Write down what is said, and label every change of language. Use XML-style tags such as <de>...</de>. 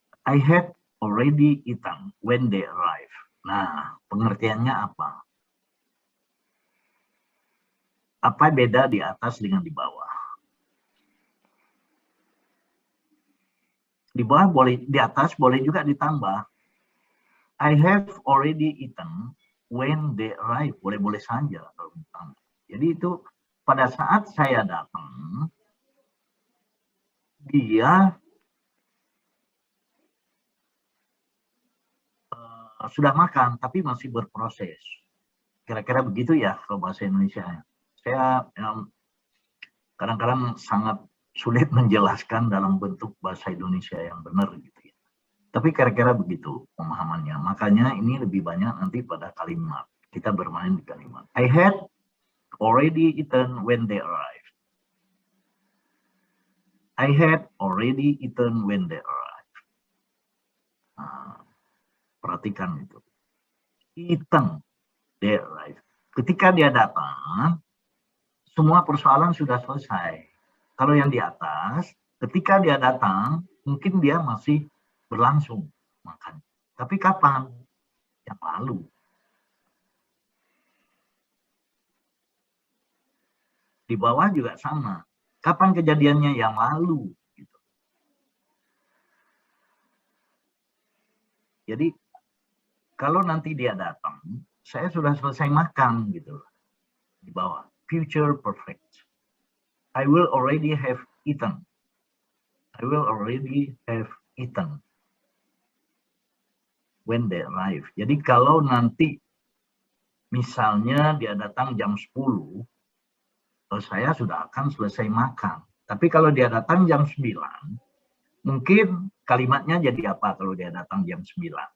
<en>I had already eaten when they arrive.</en> <id>Nah, pengertiannya apa? Apa beda di atas dengan di bawah? Di bawah boleh, di atas boleh juga ditambah.</id> <en>I have already eaten when they arrive.</en> <id>Boleh-boleh saja kalau ditambah. Jadi itu pada saat saya datang, dia sudah makan, tapi masih berproses. Kira-kira begitu ya kalau bahasa Indonesia. Saya kadang-kadang sangat sulit menjelaskan dalam bentuk bahasa Indonesia yang benar gitu ya. Tapi kira-kira begitu pemahamannya. Makanya ini lebih banyak nanti pada kalimat. Kita bermain di kalimat.</id> <en>I had already eaten when they arrived. I had already eaten when they arrived.</en> <id>Nah, perhatikan itu.</id> <en>Eaten, they arrived.</en> <id>Ketika dia datang, semua persoalan sudah selesai. Kalau yang di atas, ketika dia datang, mungkin dia masih berlangsung makan. Tapi kapan? Yang lalu. Di bawah juga sama. Kapan kejadiannya? Yang lalu. Gitu. Jadi, kalau nanti dia datang, saya sudah selesai makan gitu. Di bawah.</id> <en>Future perfect. I will already have eaten. I will already have eaten when they arrive.</en> <id>Jadi kalau nanti misalnya dia datang jam 10, saya sudah akan selesai makan. Tapi kalau dia datang jam 9, mungkin kalimatnya jadi apa kalau dia datang jam 9?</id>